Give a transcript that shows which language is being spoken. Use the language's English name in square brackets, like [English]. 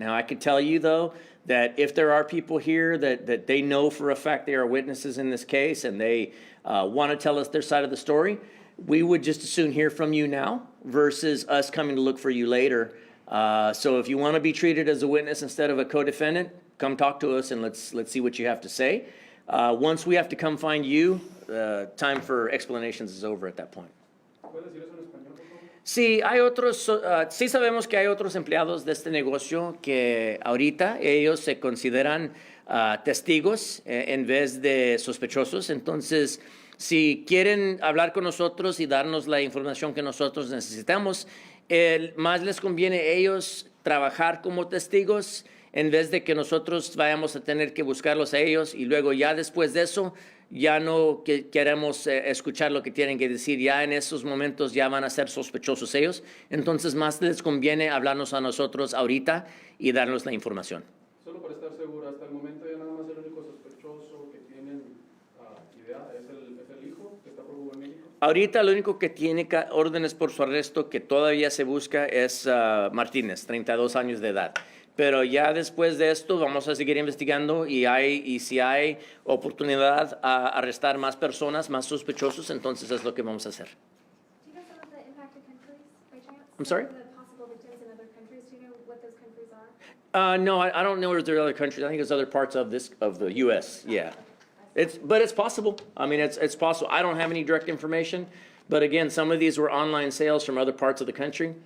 [English] Now, I could tell you, though, that if there are people here that they know for a fact they are witnesses in this case and they want to tell us their side of the story, we would just as soon hear from you now versus us coming to look for you later. So if you want to be treated as a witness instead of a co-defendant, come talk to us and let's see what you have to say. Once we have to come find you, time for explanations is over at that point. [Spanish] ¿Puedes decir eso en español, por favor? Sí, sí sabemos que hay otros empleados de este negocio que ahorita ellos se consideran testigos en vez de sospechosos. Entonces, si quieren hablar con nosotros y darnos la información que nosotros necesitamos, más les conviene a ellos trabajar como testigos en vez de que nosotros vayamos a tener que buscarlos a ellos y luego ya después de eso ya no queremos escuchar lo que tienen que decir. Ya en esos momentos ya van a ser sospechosos ellos. Entonces más les conviene hablarnos a nosotros ahorita y darnos la información. Solo para estar seguro, hasta el momento ya nada más el único sospechoso que tienen idea es el hijo que está prófugo en México. Ahorita el único que tiene órdenes por su arresto que todavía se busca es Martínez, 32 años de edad. Pero ya después de esto vamos a seguir investigando y si hay oportunidad a arrestar más personas, más sospechosos, entonces es lo que vamos a hacer. [English] Do you know some of the impacted countries by chance? I'm sorry? Some of the possible victims in other countries, do you know what those countries are? No, I don't know if there are other countries. I think there's other parts of the U.S. Yeah, but it's possible. I mean, it's possible. I don't have any direct information, but again, some of these were online sales from other parts of the country.